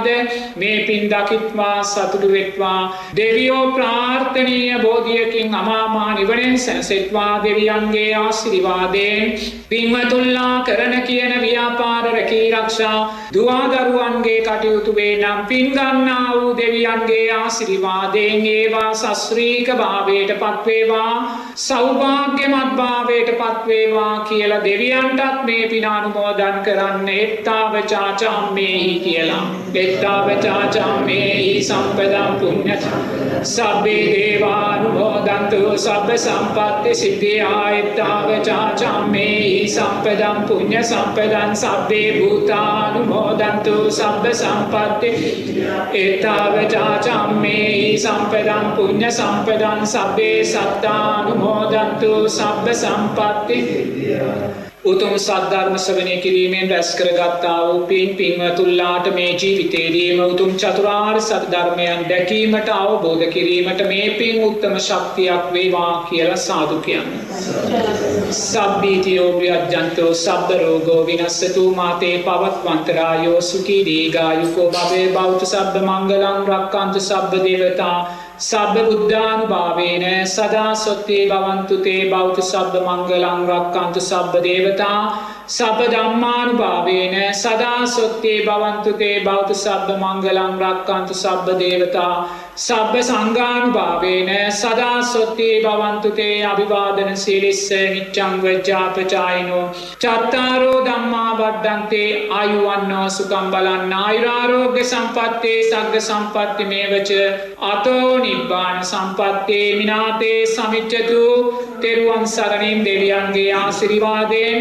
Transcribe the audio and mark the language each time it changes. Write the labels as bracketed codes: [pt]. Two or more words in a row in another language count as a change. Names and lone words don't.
[si] මේ පින් දකිත්වා සතුටු වෙත්වා දෙවියෝ ප්‍රාර්ථනීය බෝධියකින් අමාමා නිවනෙන් සැනසෙත්වා දෙවියන්ගේ ආශිර්වාදයෙන් පින්වතුන්ලා කරන කියන ව්‍යාපාර රැකී රක්ෂා දුවදරුවන්ගේ කටයුතු වේ නම් පින් ගන්නා වූ දෙවියන්ගේ ආශිර්වාදයෙන් ඒවා සස්ත්‍රීක භාවයට පත් වේවා සෞභාග්‍යමත් භාවයට පත් වේවා කියලා දෙවියන්ටත් මේ පින අනුමෝදන් කරන්න. [pi] එත්තාව චාචම්මේහි කියලා. එත්තාව චාචම්මේහි සම්පදම් පුඤ්ඤ සබ්බේ දේවානුමෝදන්තු සබ්බ සම්පත්ති සිද්ධියා. එත්තාව චාචම්මේහි සම්පදම් පුඤ්ඤ සම්පදං සබ්බේ භූතානුමෝදන්තු සබ්බ සම්පත්ති. එත්තාව චාචම්මේහි සම්පදං පුඤ්ඤ සම්පදං සබ්බේ සත්තානුමෝදන්තු සබ්බ සම්පත්ති. [si] උතුම් සද්ධර්ම ශ්‍රවණය කිරීමෙන් රැස් කරගත්තා වූ පින් පින්වතුන්ලාට මේ ජීවිතයේදීම උතුම් චතුරාර්ය සත්‍ය ධර්මයන් දැකීමට අවබෝධ කිරීමට මේ පින් උත්තම ශක්තියක් වේවා කියලා සාදු කියන්නේ. [pi] සබ්බීතියෝ ව්‍යජ්ජන්තෝ සබ්බ රෝගෝ විනස්සතු මාතේ පවත්වන්තරායෝ සුඛී දීඝායුකෝ භවේ භවතු සබ්බ මංගලං රක්ඛන්තු සබ්බ දේවතා සබ්බ බුද්ධානුභාවේන සදා සොත්තේ භවන්තු තේ භවතු සබ්බ මංගලං රක්ඛන්තු සබ්බ දේවතා සබ්බ ධම්මානුභාවේන සදා සොත්තේ භවන්තු තේ භවතු සබ්බ මංගලං රක්ඛන්තු සබ්බ දේවතා සබ්බ සංඝානුභාවේන සදා සොත්තේ භවන්තු තේ අභිවාදන සීලිස්ස නිච්ඡං වජ්ජාපචායිනෝ චත්තාරෝ ධම්මා වඩ්ඩන්තේ ආයුවන්නෝ සුඛං බලං ආයුරාෝග්‍ය සම්පත්තේ සග්ග සම්පatti මේවච අතෝ නිබ්බාන සම්පත්තේ මිනාතේ සමිච්ඡතු [si] තෙරුවන් සරණින් දෙවියන්ගේ ආශිර්වාදයෙන්